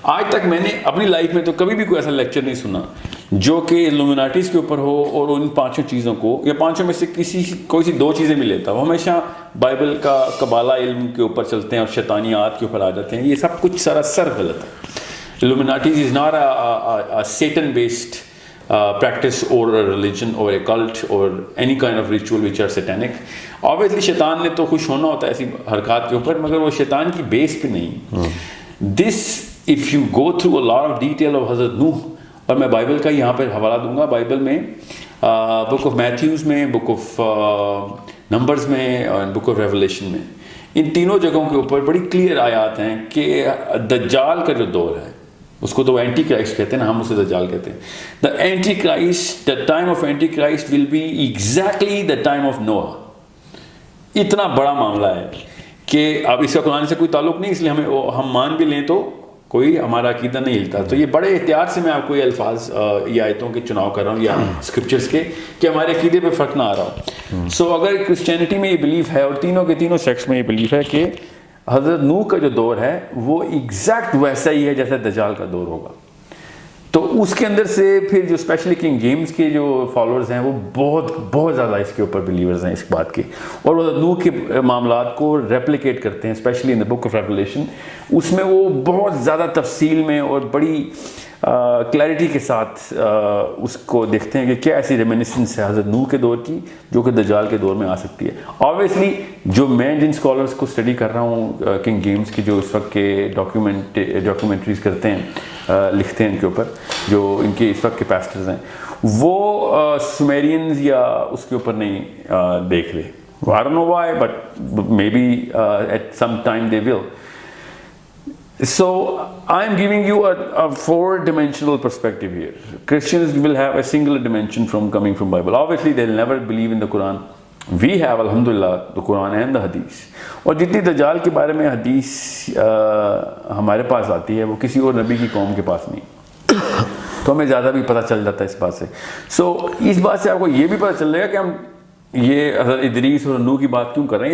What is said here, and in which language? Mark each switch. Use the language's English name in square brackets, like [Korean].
[Urdu] آج تک میں نے اپنی لائف میں تو کبھی بھی کوئی ایسا لیکچر نہیں سنا جو کہ ایلومیناٹیز کے اوپر ہو اور ان 5 چیزوں کو یا 5 میں سے کوئی سی 2 چیزیں بھی لیتا. وہ ہمیشہ بائبل کا قبالہ علم کے اوپر چلتے ہیں اور شیطانیات کے اوپر آ جاتے ہیں. یہ سب کچھ سراسر غلط ہے. [English] Illuminatis is not a Satan-based practice or a religion or a cult or any kind of ritual which are satanic. [Urdu] Obviously شیطان نے تو خوش ہونا ہوتا ہے ایسی حرکات کے اوپر، مگر وہ شیطان کی بیس پہ نہیں. [English] This if you go through a lot of detail of [Urdu] حضرت نوح، اور میں بائبل کا یہاں پر حوالہ دوں گا، بائبل میں بک آف میتھیوز میں، بک آف نمبرز میں اور بک آف ریولیشن میں، ان تینوں جگہوں کے اوپر بڑی کلیئر آیات ہیں کہ دجال کا جو دور ہے، اس کو تو اینٹی کرائسٹ کہتے ہیں نا، ہم اسے دجال کہتے ہیں. [English] The Antichrist, the time of Antichrist will be exactly the time of Noah. [Urdu] اتنا بڑا معاملہ ہے کہ اب اس کا قرآن سے کوئی تعلق نہیں، اس لیے ہم مان بھی لیں تو کوئی ہمارا عقیدہ نہیں ہلتا. تو یہ بڑے احتیاط سے میں آپ کو یہ الفاظ یا آیتوں کے چناؤ کر رہا ہوں یا اسکرپچرس کے، کہ ہمارے عقیدے پہ فرق نہ آ رہا ہو. سو اگر کرسچینٹی میں یہ بلیف ہے اور تینوں کے تینوں سیکٹس میں یہ بلیف ہے کہ حضرت نوح کا جو دور ہے وہ ایگزیکٹ ویسا ہی ہے جیسا دجال کا دور ہوگا. تو اس کے اندر سے پھر جو اسپیشلی کنگ جیمز کے جو فالوورز ہیں وہ بہت زیادہ اس کے اوپر بلیورز ہیں اس بات کے، اور وہ نوح کے معاملات کو ریپلیکیٹ کرتے ہیں، [English] Especially in the book of Revelation. [Urdu] اس میں وہ بہت زیادہ تفصیل میں اور بڑی کلیئرٹی کے ساتھ اس کو دیکھتے ہیں کہ کیا ایسی ریمینسنس ہے حضرت نوح کے دور کی جو کہ دجال کے دور میں آ سکتی ہے. آبویسلی جو میں جن اسکالرس کو اسٹڈی کر رہا ہوں کنگ جیمز کی، جو اس وقت کے ڈاکیومنٹریز کرتے ہیں، لکھتے ہیں ان کے اوپر، جو ان کے اس وقت کے پیسٹرز ہیں، وہ سومیرینز یا اس کے اوپر نہیں دیکھ رہے. [English] I don't know why, but maybe at some time they will. So I'm giving you a four-dimensional perspective here. Christians will have a singular dimension from coming from Bible. Obviously, they'll never believe in the Quran. We have, alhamdulillah, the Quran and the Hadith. [Urdu] اور جتنی دجال کے بارے میں حدیث ہمارے پاس آتی ہے وہ کسی اور نبی کی قوم کے پاس نہیں، تو ہمیں زیادہ بھی پتہ چل جاتا ہے اس بات سے. سو اس بات سے آپ کو یہ بھی پتہ چل جائے گا کہ ہم یہ حضرت ادریس اور نوح کی بات کیوں کر رہے ہیں.